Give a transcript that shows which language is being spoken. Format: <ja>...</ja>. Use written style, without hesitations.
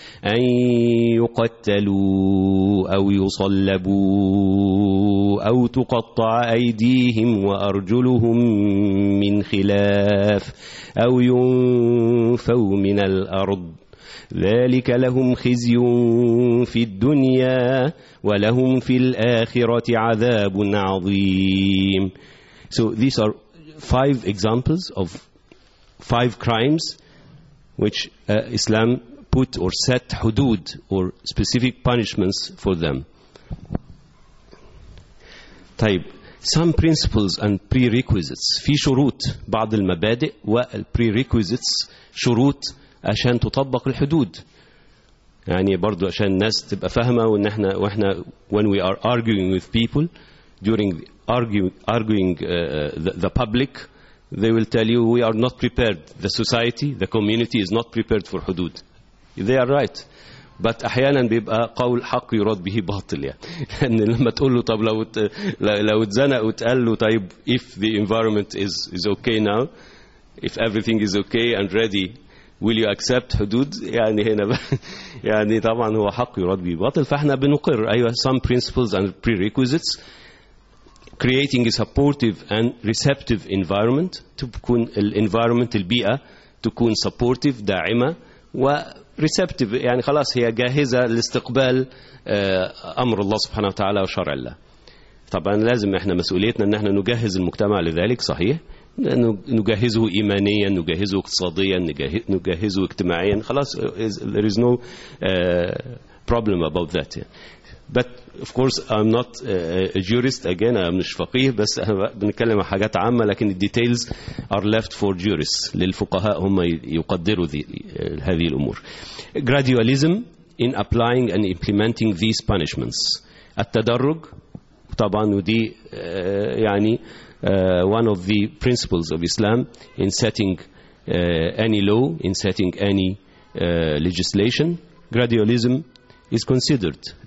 <ar>أن يقتلوا أو يصلبوا أو تقطع أيديهم وأرجلهم من خلاف أو ينفوا من الأرض, ذلك لهم خزي في الدنيا ولهم في الآخرة عذاب عظيم.</ar> <en>So these are five examples of five crimes which Islam put or set hudud or specific punishments for them.</en> <ar>طيب,</ar> <en>some principles and prerequisites.</en> <ar>في شروط بعض المبادئ والprerequisites, شروط عشان تطبق الحدود. يعني برضو عشان الناس تبقى فاهمة, وان احنا واحنا</ar> <en>when we are arguing with people during arguing the public, they will tell you we are not prepared, the society, the community is not prepared for حدود. They are right, but</en> <ar>احيانا بيبقى قول حق يراد به باطل. يعني لما تقول له طب لو اتزنق وتقال له طيب</ar> <en>if the environment is okay now, if everything is okay and ready, will you accept</en> <ar>حدود؟ يعني هنا يعني طبعا هو حق يراد به باطل. فاحنا بنقر ايوه</ar> <en>some principles and prerequisites. creating a supportive and receptive environment,</en> <ar>تكون ال environment البيئة تكون supportive داعمة و receptive يعني خلاص هي جاهزة لاستقبال امر الله سبحانه وتعالى وشرع الله. طبعا لازم احنا مسؤوليتنا ان احنا نجهز المجتمع لذلك, صحيح, نجهزه إيمانيا, نجهزه اقتصاديا, نجهزه اجتماعيا, خلاص</ar> <en>there is no problem about that. But of course I'm not a jurist, again I'm</en> <ar>مش فقيه, بس بنتكلم عن حاجات عامة, لكن</ar> <en>the details are left for jurists,</en> <ar>للفقهاء هم يقدروا هذه الأمور.</ar> <en>gradualism in applying and implementing these punishments,</en> <ar>التدرج طبعا, ودي يعني</ar> <en>one of the principles of Islam in setting any law, in setting any legislation, gradualism is considered.</en>